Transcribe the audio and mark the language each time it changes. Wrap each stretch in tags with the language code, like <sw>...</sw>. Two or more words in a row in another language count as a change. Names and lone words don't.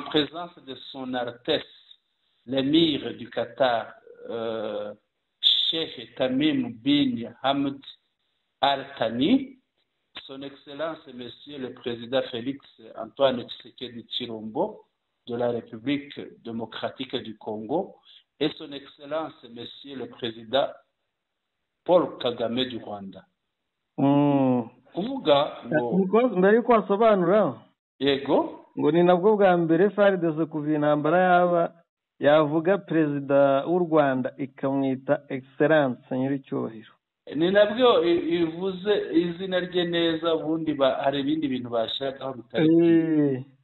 <fr>présence de son Altesse, l'émir du Qatar, Cheikh Tamim bin Hamad Al Thani, son Excellence Monsieur le Président Félix Antoine Tshisekedi Tshilombo de la République démocratique du Congo et son Excellence Monsieur le Président Paul Kagame du Rwanda.</fr> <rw>Kuvuga ngo mbere yuko wasobanura yego ngo ni nabwo bwa mbere FARDC kuva intambara yavuga perezida w'u Rwanda ikamwita Excellence nyiricyubahiro. Ni nabyo ivuze izina rye neza, ubundi hari ibindi bintu bashakaho bitari</rw>